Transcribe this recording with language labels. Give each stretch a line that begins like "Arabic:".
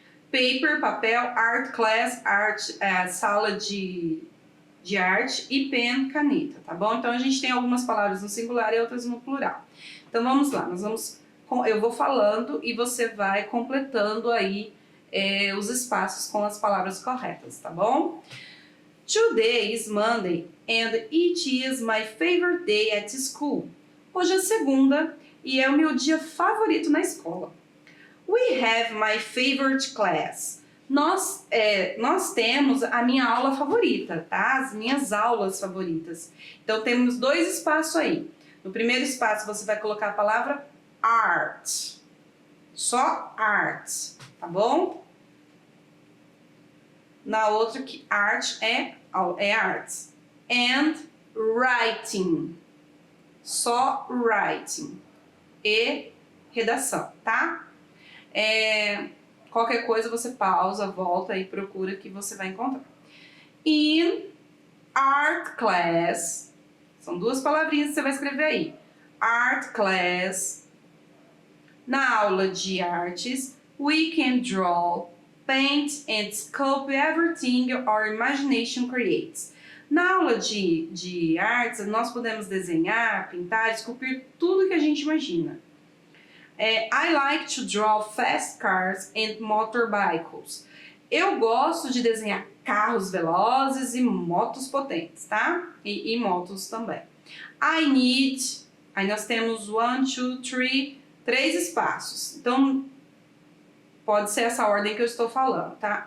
Portuguese: Paper, papel. Art class, sala de arte. E pen, caneta, tá bom? Então a gente tem algumas palavras no singular e outras no plural. Então vamos lá, eu vou falando e você vai completando aí os espaços com as palavras corretas, tá bom?
English: Today is Monday and it is my favorite day at school.
Portuguese: Hoje é segunda e é o meu dia favorito na escola.
English: We have my favorite class.
Portuguese: Nós temos a minha aula favorita, tá? As minhas aulas favoritas. Então temos dois espaços aí. No primeiro espaço você vai colocar a palavra art. Só art, tá bom? Na outra que art é arts.
English: And writing.
Portuguese: Só writing. E redação, tá? Qualquer coisa você pausa, volta e procura que você vai encontrar.
English: In art class.
Portuguese: São duas palavrinhas que você vai escrever aí.
English: Art class.
Portuguese: Na aula de artes,
English: we can draw, paint and sculpt everything our imagination creates.
Portuguese: Na aula de artes, nós podemos desenhar, pintar, esculpir tudo que a gente imagina.
English: I like to draw fast cars and motorbikes.
Portuguese: Eu gosto de desenhar carros velozes e motos potentes, tá? E motos também.
English: I need,
Portuguese: aí nós temos 1, 2, 3, 3 espaços. Então, pode ser essa ordem que eu estou falando, tá?